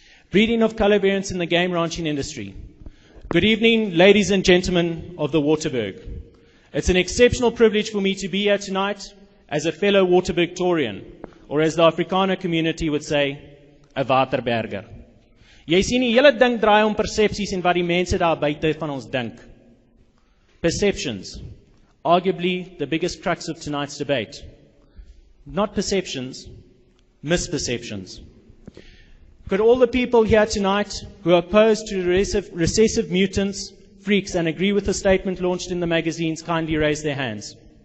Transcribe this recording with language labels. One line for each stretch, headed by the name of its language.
English: Breeding of color variants in the game ranching industry. Good evening, ladies and gentlemen of the Waterberg. It's an exceptional privilege for me to be here tonight as a fellow Waterbergtorian, or as the Afrikaner community would say, a Waterberger.
Afrikaans: Jy sien die hele ding draai om persepsies en wat die mense daar buite van ons dink.
English: Perceptions, arguably the biggest crux of tonight's debate. Not perceptions, misperceptions. Could all the people here tonight who are opposed to recessive mutants, freaks, and agree with the statement launched in the magazines kindly raise their hands?